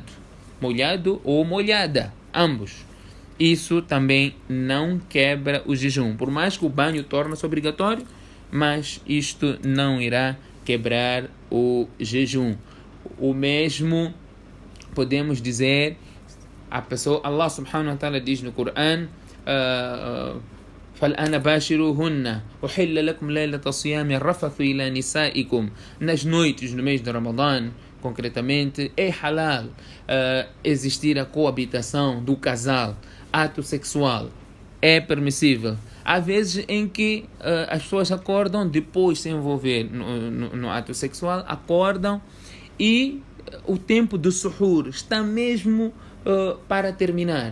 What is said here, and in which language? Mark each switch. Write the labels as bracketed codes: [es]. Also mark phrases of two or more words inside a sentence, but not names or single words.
[pt] Molhado ou molhada, ambos. Isso também não quebra o jejum. Por mais que o banho torne-se obrigatório, mas isto não irá quebrar o jejum. O mesmo podemos dizer, a pessoa, [ar] الله سبحانه وتعالى [pt] diz no Coran, [ar] فَالْآنَ بَاشِرُوهُنَّ أُحِلَّ لَكُمْ لَيْلَةَ الصِّيَامِ الرَّفَثُ إِلَى نِسَائِكُمْ. [pt] Nas noites, no mês de Ramadã, concretamente, é halal existir a coabitação do casal. Ato sexual é permissível. Há vezes em que as pessoas acordam depois de se envolver no ato sexual, acordam e o tempo do suhur está mesmo para terminar.